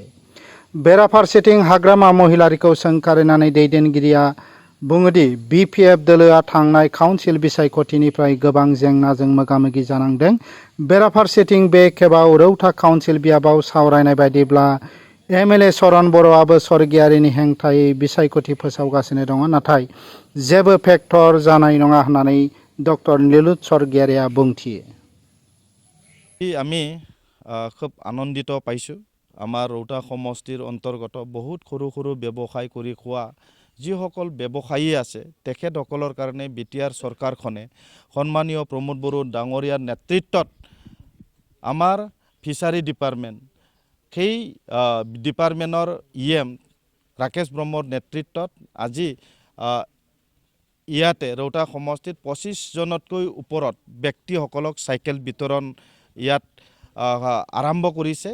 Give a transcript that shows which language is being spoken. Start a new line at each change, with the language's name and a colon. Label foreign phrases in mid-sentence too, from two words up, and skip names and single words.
Bodo: बेराफारसेथिं हाग्रामा महिलारिखौ सोंखारिनानै दैदेनगिरिया बुङोदि बिपिएफ दोलोआ थांनाय काउन्सिल बिसायख'थिनिफ्राय गोबां जेंनाजों मोगा-मोगि जानांदों। बेराफारसेथिं बे खेबाव रौता काउन्सिल बियाबाव सावरायनाय बायदिब्ला एमएलए चरण बर'आबो सरगयारिनि हेंथायै बिसायख'थि फोसावगासिनो दङ। नाथाय जेबो फेक्टर जानाय नङा होननानै डक्टर निलुत सरगयारिया बुंथियो।
Assamese: আমি খুব আনন্দিত পাইছোঁ। আমাৰ ৰৌতা সমষ্টিৰ অন্তৰ্গত বহুত সৰু সৰু ব্যৱসায় কৰি খোৱা যিসকল ব্যৱসায়ী আছে তেখেতসকলৰ কাৰণে বিটিআৰ চৰকাৰখনে সন্মানীয় প্ৰমোদ বড়ো ডাঙৰীয়াৰ নেতৃত্বত আমাৰ ফিচাৰী ডিপাৰ্টমেণ্ট সেই ডিপাৰ্টমেণ্টৰ ইএম ৰাকেশ ব্ৰহ্মৰ নেতৃত্বত আজি ইয়াতে ৰৌতা সমষ্টিত 25জনতকৈ ওপৰত ব্যক্তিসকলক চাইকেল বিতৰণ ইয়াত আৰম্ভ কৰিছে।